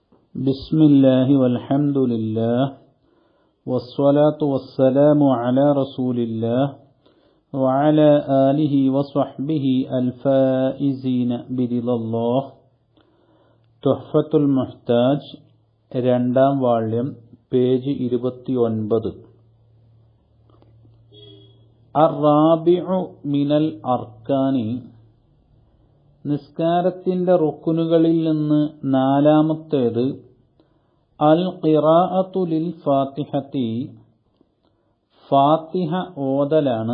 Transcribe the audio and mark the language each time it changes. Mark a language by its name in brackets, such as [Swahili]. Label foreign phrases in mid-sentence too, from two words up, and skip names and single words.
[Arabic] بسم الله والحمد لله والصلاة والسلام على رسول الله وعلى آله وصحبه الفائزين برضا الله. [Malayalam] تحفة المحتاج രണ്ടാം വാള്യം പേജ് 29. [Arabic] الرابع من الأركان, [Malayalam] നിസ്കാരത്തിന്റെ റുക്കുനുകളിൽ നിന്ന് നാലാമത്തേത് [Arabic] القراءة للفاتحة, [Malayalam] ഫാത്തിഹ ഓതലാണ്.